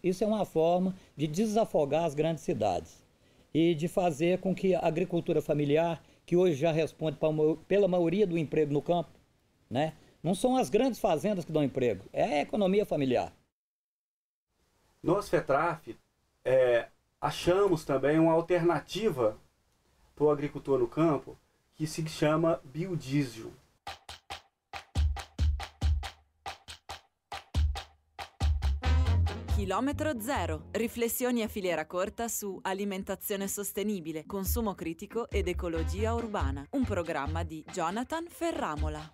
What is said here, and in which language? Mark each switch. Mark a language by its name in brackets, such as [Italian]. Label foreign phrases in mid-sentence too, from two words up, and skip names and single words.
[Portuguese] Isso é uma forma de desafogar as grandes cidades e de fazer com que a agricultura familiar, que hoje já responde pela maioria do emprego no campo, né? Não são as grandes fazendas que dão emprego, é a economia familiar. Nós, FETRAF, achamos também uma alternativa para o agricultor no campo, que se chama biodiesel. [Italian] Chilometro Zero. Riflessioni a filiera corta su alimentazione sostenibile, consumo critico ed ecologia urbana. Un programma di Jonathan Ferramola.